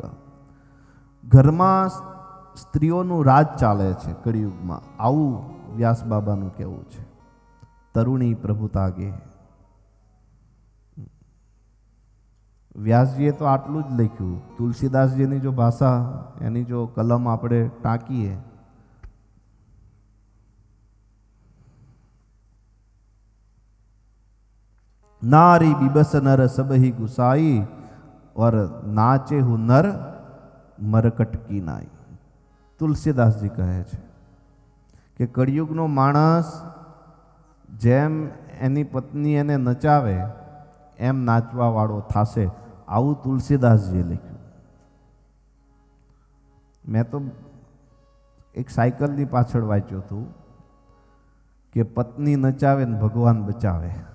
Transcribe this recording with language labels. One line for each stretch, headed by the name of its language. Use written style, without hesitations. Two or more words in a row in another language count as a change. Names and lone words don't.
Gujarati: ઘરમાં સ્ત્રીઓનું રાજ ચાલે છે કળિયુગમાં, આવું વ્યાસ બાબાનું કહેવું છે. તરુણી પ્રભુતા ગે. વ્યાસજીએ તો આટલું જ લખ્યું. તુલસીદાસજીની જો ભાષા, એની જો કલમ આપણે ટાંકીએ,
Awadhi: नारी बिबस नर सबही गुसाई और नाचे हु नर मरकट की नाई.
Gujarati: તુલસીદાસજી કહે છે કે કળિયુગનો માણસ જેમ એની પત્ની એને નચાવે એમ નાચવા વાળો થાશે, આવું તુલસીદાસજીએ લખ્યું. મેં તો એક સાયકલની પાછળ વાંચ્યું હતું કે પત્ની નચાવે ને ભગવાન બચાવે.